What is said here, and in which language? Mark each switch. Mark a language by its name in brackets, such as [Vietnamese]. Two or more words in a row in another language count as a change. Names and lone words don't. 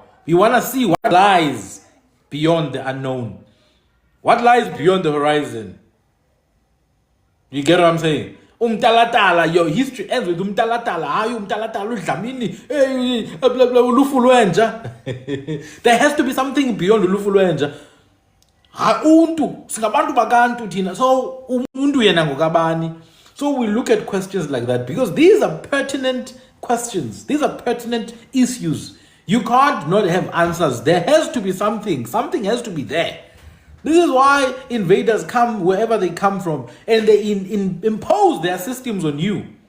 [English] We want to see what lies beyond the unknown. What lies beyond the horizon? You get what I'm saying? Umtalatala, your history ends with umtalatala. Umtalatala, blah blah blah. There has to be something beyond Lufuluenja. [North Ndebele] Singabantu bagantu thina. So umuntu yena ngokabani. [English] So we look at questions like that because these are pertinent questions. These are pertinent issues. You can't not have answers. There has to be something. Something has to be there. This is why invaders come wherever they come from and they impose their systems on you.